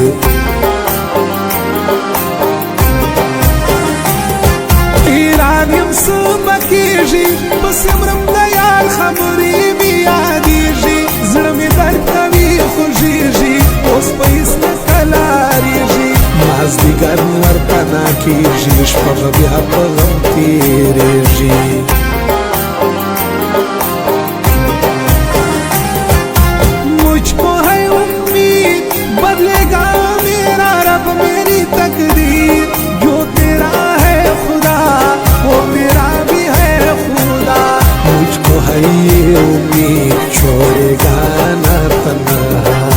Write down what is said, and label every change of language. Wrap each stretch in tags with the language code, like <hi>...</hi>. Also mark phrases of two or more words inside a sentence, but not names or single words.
<ps>حیران یم څه به کېږي پسې مرم د یار خبرې مې یادېږي زړه مې درد کوي خوږېږي اوس په هېڅ نه قلاریږي مازدیګر ور پناه کېږي شپه به بیا په غم تېرېږي</ps> <ur>بدلے گا میرا رب میری تقدیر جو تیرا ہے خدا وہ میرا بھی ہے خدا مجھ کو ہے یہ امید چھوڑے گا نہ تنہا</ur>